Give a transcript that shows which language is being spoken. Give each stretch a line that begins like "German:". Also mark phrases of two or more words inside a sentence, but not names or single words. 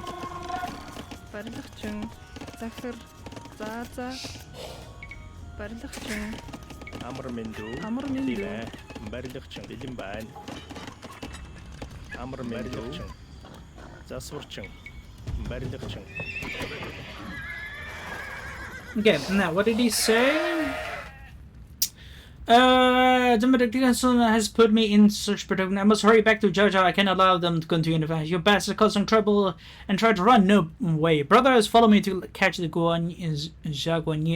Mongolian: Барилгачин захир за барилгачин Амар мэндүү. Амар мэндүү. Барилгачин бэлэн байна. Амар мэндүү. Засварчин. Барилгачин.
English: Okay, now what did he say? The Medication has put me in such protection. I must hurry back to Jojo. I can't allow them to continue to advance. You bastard causing trouble and try to run. No way. Brothers, follow me to catch the Guan Yi.